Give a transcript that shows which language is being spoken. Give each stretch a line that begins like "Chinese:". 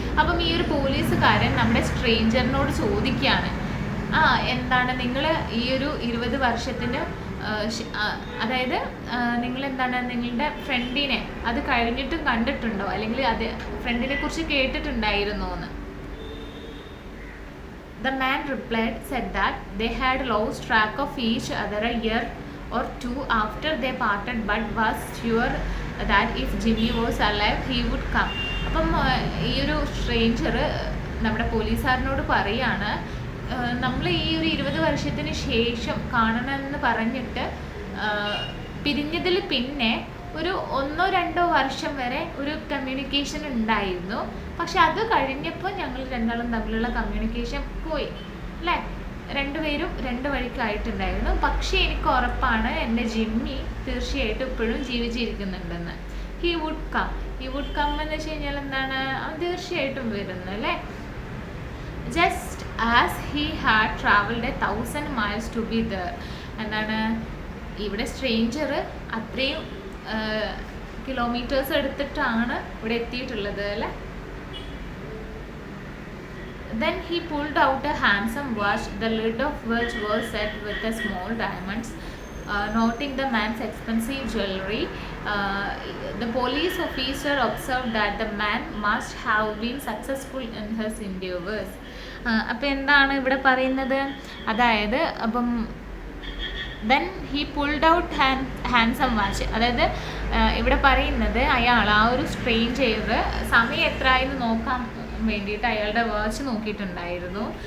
Malayalam: അപ്പം ഈ ഒരു പോലീസുകാരൻ നമ്മുടെ സ്ട്രേഞ്ചറിനോട് ചോദിക്കുകയാണ്, എന്താണ് നിങ്ങൾ ഈ ഒരു 20 വർഷത്തിന് അതായത് നിങ്ങളെന്താണ് നിങ്ങളുടെ ഫ്രണ്ടിനെ അത് കഴിഞ്ഞിട്ടും കണ്ടിട്ടുണ്ടോ, അല്ലെങ്കിൽ അത് ഫ്രണ്ടിനെ കുറിച്ച് കേട്ടിട്ടുണ്ടായിരുന്നോ എന്ന്.
English: The man replied, said that they had lost track of each other a year or two after they parted, but was sure that if Jimmy was alive he would come.
Malayalam: അപ്പം ഈ ഒരു സ്ട്രേഞ്ചർ നമ്മുടെ പോലീസുകാരനോട് പറയാണ്, നമ്മൾ ഈ ഒരു 20 വർഷത്തിന് ശേഷം കാണണമെന്ന് പറഞ്ഞിട്ട് പിരിഞ്ഞതിൽ പിന്നെ ഒരു 1-2 വർഷം വരെ ഒരു കമ്മ്യൂണിക്കേഷൻ ഉണ്ടായിരുന്നു. പക്ഷെ അത് കഴിഞ്ഞപ്പോൾ ഞങ്ങൾ രണ്ടാളും തമ്മിലുള്ള കമ്മ്യൂണിക്കേഷൻ പോയി അല്ലേ, രണ്ടുപേരും 2 വഴിക്കായിട്ടുണ്ടായിരുന്നു. പക്ഷേ എനിക്ക് ഉറപ്പാണ് എൻ്റെ ജിമ്മി തീർച്ചയായിട്ടും ഇപ്പോഴും ജീവിച്ചിരിക്കുന്നുണ്ടെന്ന്.
English: he would come
Malayalam: എന്ന് വെച്ച് കഴിഞ്ഞാൽ എന്താണ്, തീർച്ചയായിട്ടും വരുന്നു അല്ലേ.
English: Just as he had travelled 1000 miles to be there.
Malayalam: എന്താണ്, ഇവിടെ സ്ട്രേഞ്ചർ അത്രയും കിലോമീറ്റേഴ്സ് എടുത്തിട്ടാണ് ഇവിടെ എത്തിയിട്ടുള്ളത് അല്ലേ.
English: Then he pulled out a handsome watch, the lid of which was set with a small diamonds. Noting the man's expensive jewelry, the police officer observed that the man must have been successful in his endeavors.
Malayalam: അപ്പം എന്താണ് ഇവിടെ പറയുന്നത്, അതായത് അപ്പം
English: Then he pulled out handsome watch.
Malayalam: അതായത് ഇവിടെ പറയുന്നത് അയാൾ ആ ഒരു സ്ട്രേഞ്ചർ സമയം എത്രയെന്ന് നോക്കാൻ വേണ്ടിയിട്ട് അയാളുടെ വാച്ച് നോക്കിയിട്ടുണ്ടായിരുന്നു.